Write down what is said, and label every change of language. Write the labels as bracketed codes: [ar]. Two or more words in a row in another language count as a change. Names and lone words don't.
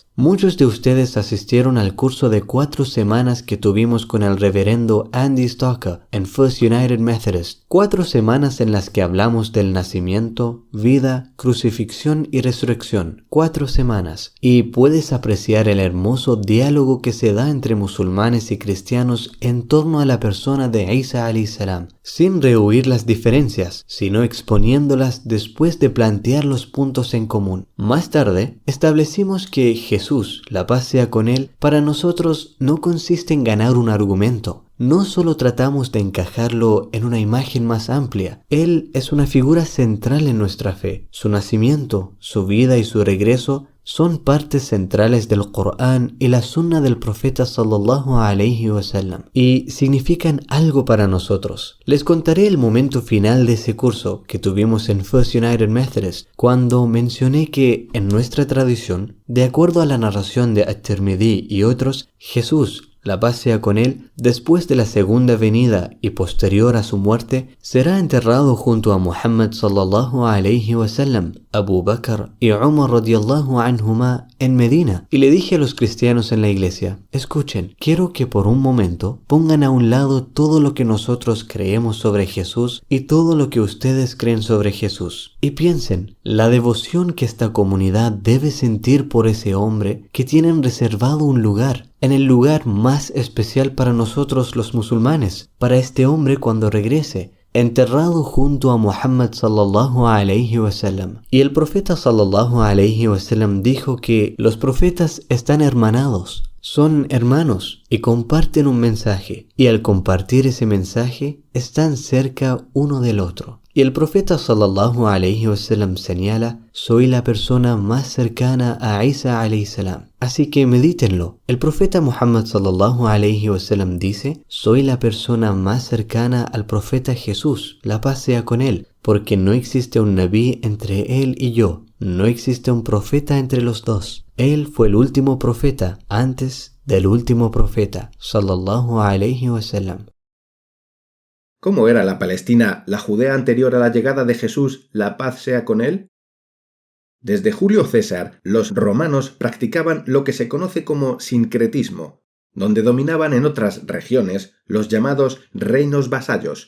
[es] Muchos de ustedes asistieron al curso de 4 semanas que tuvimos con el reverendo Andy Stalker en First United Methodist. 4 semanas en las que hablamos del nacimiento, vida, crucifixión y resurrección. 4 semanas. Y puedes apreciar el hermoso diálogo que se da entre musulmanes y cristianos en torno a la persona de Isa [ar] عليه السلام, [es] sin rehuir las diferencias, sino exponiéndolas después de plantear los puntos en común. Más tarde, establecimos que Jesús, la paz sea con él, para nosotros no consiste en ganar un argumento. No solo tratamos de encajarlo en una imagen más amplia. Él es una figura central en nuestra fe. Su nacimiento, su vida y su regreso son partes centrales del Corán y la sunna del profeta [ar] صلى الله عليه وسلم [es] y significan algo para nosotros. Les contaré el momento final de ese curso que tuvimos en First United Methodist cuando mencioné que en nuestra tradición, de acuerdo a la narración de At-Tirmidhi y otros, Jesús, la paz sea con él, después de la segunda venida y posterior a su muerte, será enterrado junto a Muhammad [ar] صلى الله عليه وسلم, [es] Abu Bakr y Umar [ar] رضي الله عنهما [es] en Medina. Y le dije a los cristianos en la iglesia, escuchen, quiero que por un momento pongan a un lado todo lo que nosotros creemos sobre Jesús y todo lo que ustedes creen sobre Jesús. Y piensen, la devoción que esta comunidad debe sentir por ese hombre que tienen reservado un lugar, en el lugar más especial para nosotros los musulmanes, para este hombre cuando regrese, enterrado junto a Muhammad [ar] صلى الله عليه وسلم. [es] Y el profeta [ar] صلى الله عليه وسلم [es] dijo que los profetas están hermanados, son hermanos y comparten un mensaje, y al compartir ese mensaje están cerca uno del otro. Y el profeta [ar] صلى الله عليه وسلم [es] señala, soy la persona más cercana a Isa [ar] عليه السلام. [es] Así que medítenlo. El profeta Muhammad [ar] صلى الله عليه وسلم [es] dice, soy la persona más cercana al profeta Jesús, la paz sea con él, porque no existe un nabí entre él y yo. No existe un profeta entre los dos. Él fue el último profeta antes del último profeta, [ar] صلى الله عليه وسلم. [es] ¿Cómo era la Palestina, la Judea anterior a la llegada de Jesús, la paz sea con él? Desde Julio César, los romanos practicaban lo que se conoce como sincretismo, donde dominaban en otras regiones los llamados reinos vasallos.